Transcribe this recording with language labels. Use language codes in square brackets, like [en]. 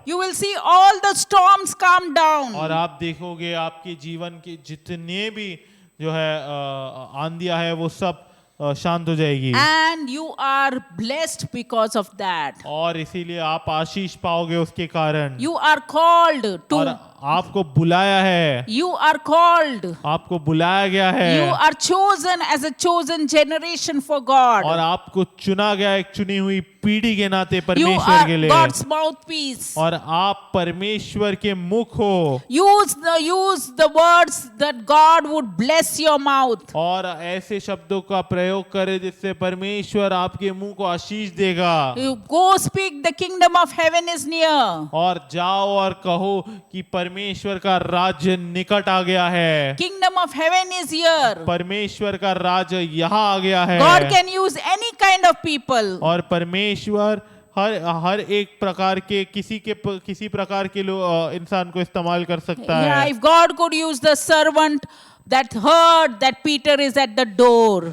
[en] You will see all the storms calm down. [hi] और आप देखोगे आपके जीवन के जितने भी जो है आंधियां है वो सब शांत हो जाएगी। [en] And you are blessed because of that. [hi] और इसीलिए आप आशीष पाओगे उसके कारण। [en] You are called [hi] और [en] to. [hi] आपको बुलाया है, [en] You are called. [hi] आपको बुलाया गया है, [en] You are chosen as a chosen generation for God. [hi] और आपको चुना गया एक चुनी हुई पीढ़ी के नाते [en] You [hi] परमेश्वर के [en] are [hi] लिए। [en] God's mouthpiece. [hi] और आप परमेश्वर के मुख हो। [en] Use the words that God would bless your mouth. [hi] और ऐसे शब्दों का प्रयोग करे जिससे परमेश्वर आपके मुंह को आशीष देगा। [en] You go speak, the kingdom of heaven is near. [hi] और जाओ और कहो कि परमेश्वर का राज्य निकट आ गया है। [en] Kingdom of heaven is here. [hi] परमेश्वर का राज्य यहाँ आ गया है। [en] God can use any kind of people. [hi] और परमेश्वर हर एक प्रकार के किसी प्रकार के इंसान को इस्तेमाल कर सकता [en] Yeah, [hi] है। [en] if God could use the servant that heard that Peter is at the door.